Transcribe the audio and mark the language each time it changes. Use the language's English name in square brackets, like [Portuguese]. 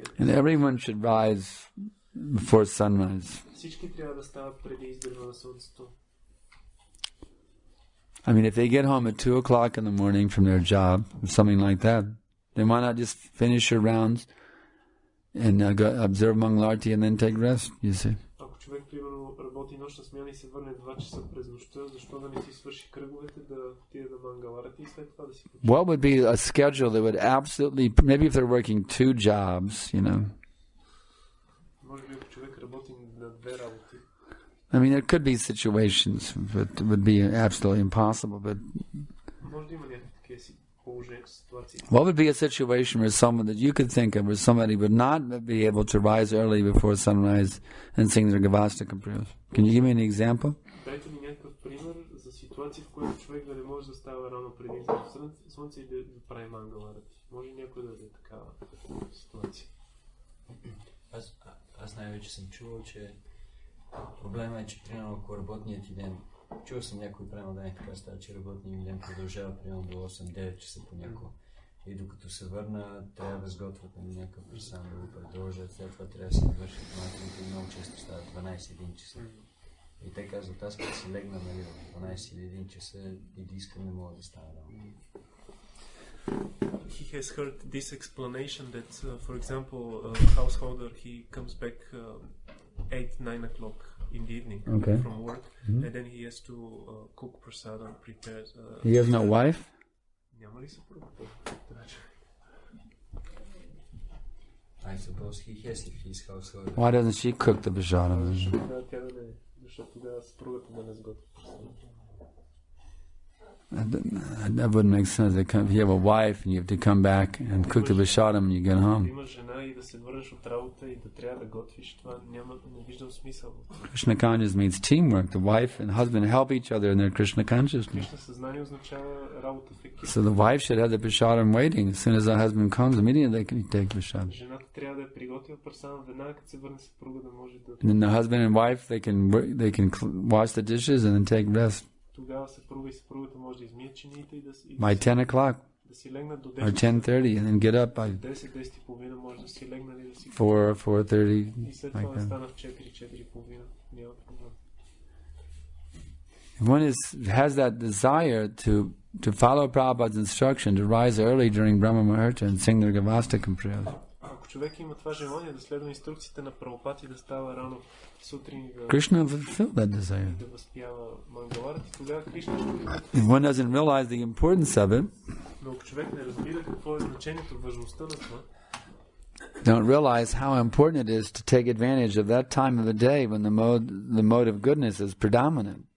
[English] And everyone should rise before sunrise. [Bulgarian] Всички трябва да стават преди изгрева на слънцето. [English] I mean, if they get home at 2 o'clock in the morning from their job, or something like that, then why not just finish your rounds and go observe Mangalarti and then take rest, you see? [Bulgarian] Ако човек, примерно, работи нощна смяна и се върне 2 часа през нощта, защо да не си свърши кръговете, да отиде да Мангаларати и след това да си почива? [English] What would be a schedule that would absolutely, maybe if they're working 2 jobs, you know? [Bulgarian] Може би, ако човек работи на 2 работи. [English] I mean, there could be situations that would be absolutely impossible, but [Bulgarian] Може да има някакви такива положения, ситуации. [English] what would be a situation where someone that you could think of where somebody would not be able to rise early before sunrise and sing their Gavastika prayers? Can you give me an example? [Bulgarian] Дайте ми някакъв пример за ситуация, в която човек да не може да става рано преди изгрева слънце и да прави Мангаларати. Може някой да даде такава ситуация? Аз най-вече съм чувал, че проблема е, че примерно ако работният ти ден, чувал съм някой примерно да така става, че работният ми ден продължава примерно до 8-9 часа понякога. И докато се върна, трябва да сготвят на някакъв пресам да го предложат, след това трябва да се вършат малко и много често стават 12-1 часа. И те казват, аз като си легна нали, в 12 или 1 часа и да искам не мога да стана рано. [English] He has heard this explanation that, for example, a householder, he comes back 8-9 o'clock in the evening from work, and then he has to cook prasada and prepare. He has no wife? [Bulgarian] Няма ли съпруга? [English] I suppose he has if he's householder. Why doesn't she cook the prasadam? [Bulgarian] Тя да не, защото тогава съпругата да не сготви. [English] That wouldn't make sense. If you have a wife and you have to come back and cook the prasadam when you get home. [Bulgarian] Имаш жена и да се върнеш от работа и да трябва да готвиш, това не виждам смисъл. [English] Krishna consciousness means teamwork. The wife and husband help each other in their Krishna consciousness. [Bulgarian] Кришна съзнание означава работа в екип. [English] So the wife should have the prasadam waiting. As soon as the husband comes, immediately they can take prasadam. [Bulgarian] Жената трябва да е приготвила прасада веднага, като се върне съпруга да може да. [English] And then the husband and wife they can wash the dishes and then take rest. [Bulgarian] Тогава съпруга и съпругата може да измият чиниите и да [English] By 10 o'clock [Bulgarian] да си легнат до [English] or 10. 10:30 and then get up by [Bulgarian] 10-10:30 може да си легнали да си [English] 4:30. [Bulgarian] и след това да стана в 4-4:30. Няма проблем. [English] If one has that desire to follow Prabhupada's instruction to rise early during Brahma Muhurta and sing their Gavastakam prayers. [Bulgarian] Ако човек има това желание да следва инструкциите на Прабхупада и да става рано сутрин и [English] Krishna fulfilled that desire. [Bulgarian] да възпява Мангаларати, тогава Кришна ще [English] If one doesn't realize the importance of it, [Bulgarian] но ако човек не разбира какво е значението, важността на това, [English] don't realize how important it is to take advantage of that time of the day when the mode of goodness is predominant.